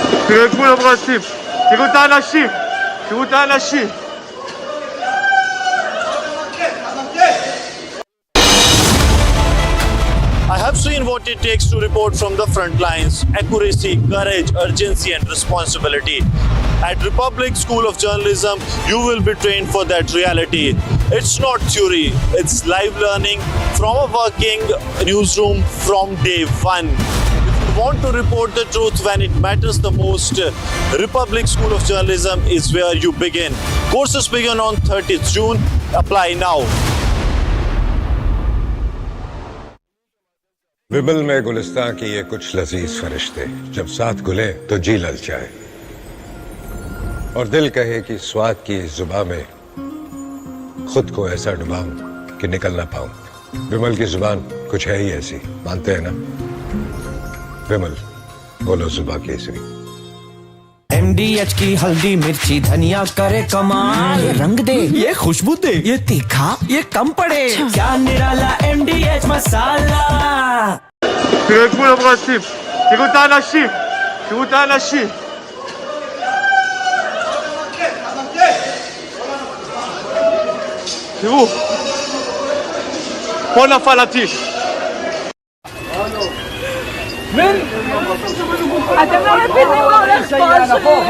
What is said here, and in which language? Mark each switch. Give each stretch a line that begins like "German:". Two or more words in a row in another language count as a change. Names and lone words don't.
Hebrew: תראה את כולם רצים, תראו את האנשים, תראו את האנשים.
English: I have seen what it takes to report from the front lines: accuracy, courage, urgency and responsibility. At Republic School of Journalism, you will be trained for that reality. It's not theory, it's live learning from a working newsroom from day one. If you want to report the truth when it matters the most, Republic School of Journalism is where you begin. Courses begin on 30th June. Apply now.
Hindi: विबल में गुलिस्तां की ये कुछ लजीज फरिश्ते जब साथ घुले तो जी ललचाए और दिल कहे कि स्वाद की इस जुबान में खुद को ऐसा डुबाऊं कि निकल ना पाऊं। विमल की जुबान कुछ है ही ऐसी, मानते हैं ना? विमल, बोलो जुबां केसरी। MDH की हल्दी मिर्ची धनिया करे कमाल, ये रंग दे, ये खुशबू दे, ये तीखा, ये कम पड़े, क्या निराला MDH मसाला।
Hebrew: תראה את כולם רצים, תראו את האנשים, תראו את האנשים. תראו, פה נפל הטיל. אתם לא מבינים מה הולך פה.